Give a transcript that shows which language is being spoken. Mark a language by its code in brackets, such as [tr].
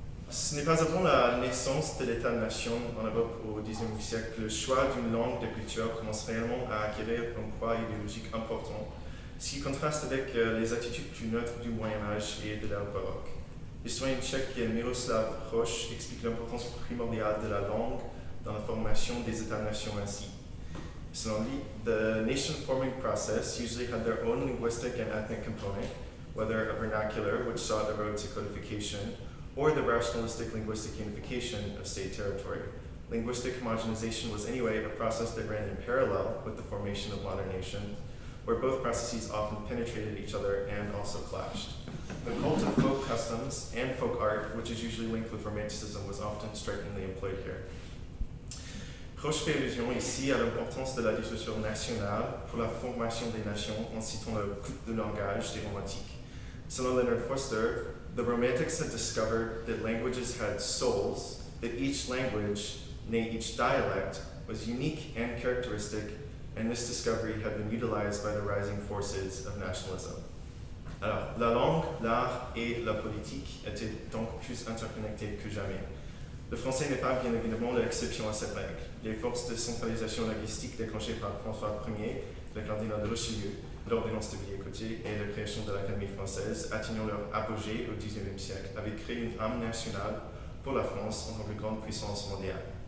[fr] Ce n'est pas avant la naissance de l'État-nation en Europe au XIXe siècle que le choix d'une langue d'écriture commence réellement à acquérir un poids idéologique important, ce qui contraste avec les attitudes plus neutres du Moyen-Âge et de l'ère baroque. L'historien tchèque Miroslav Hroš explique l'importance primordiale de la langue dans la formation des États-nations ainsi. Selon lui, [en] the nation-forming process usually had their own linguistic and ethnic component, whether a vernacular which sought a road to codification, or the rationalistic linguistic unification of state territory. Linguistic homogenization was anyway a process that ran in parallel with the formation of modern nations, where both processes often penetrated each other and also clashed. The cult of folk customs and folk art, which is usually linked with Romanticism, was often strikingly employed here. [fr] Hroš fait allusion ici à l'importance de la littérature nationale pour la formation des nations en citant le culte de langage des romantiques. Selon [en] Leonard Foster, the Romantics had discovered that languages had souls, that each language, nay each dialect, was unique and characteristic, and this discovery had been utilized by the rising forces of nationalism. [fr] Alors, la langue, l'art et la politique étaient donc plus interconnectés que jamais. Le français n'est pas bien évidemment l'exception à cette règle. Les forces de centralisation linguistique déclenchées par François Ier, le cardinal de Richelieu, l'ordonnance de Villers-Cotterêts et la création de l'Académie française, atteignant leur apogée au XIXe siècle, avaient créé une âme nationale pour la France en tant que grande puissance mondiale.